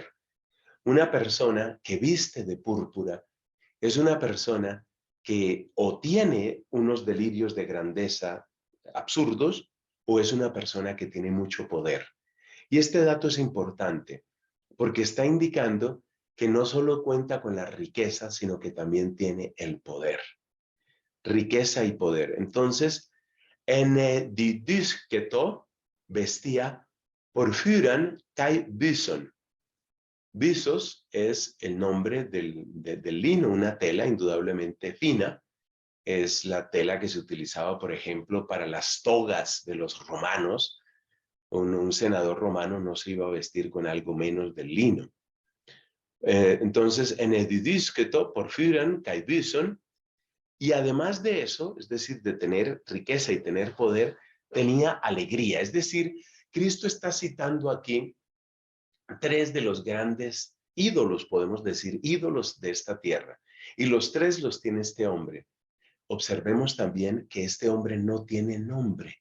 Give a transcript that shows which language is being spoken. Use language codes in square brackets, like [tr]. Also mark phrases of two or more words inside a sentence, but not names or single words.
[es] Una persona que viste de púrpura es una persona que o tiene unos delirios de grandeza absurdos o es una persona que tiene mucho poder. Y este dato es importante porque está indicando que no solo cuenta con la riqueza, sino que también tiene el poder. Riqueza y poder. Entonces, [el] ἐνεδιδύσκετο vestía πορφύραν καὶ βύσσον. [es] Visos es el nombre del lino, una tela indudablemente fina. Es la tela que se utilizaba, por ejemplo, para las togas de los romanos. Un senador romano no se iba a vestir con algo menos del lino. [el] Entonces, ἐνεδιδύσκετο πορφύραν καὶ βύσσον, [es] y además de eso, es decir, de tener riqueza y tener poder, tenía alegría. Es decir, Cristo está citando aquí tres de los grandes ídolos, podemos decir, ídolos de esta tierra. Y los tres los tiene este hombre. Observemos también que este hombre no tiene nombre.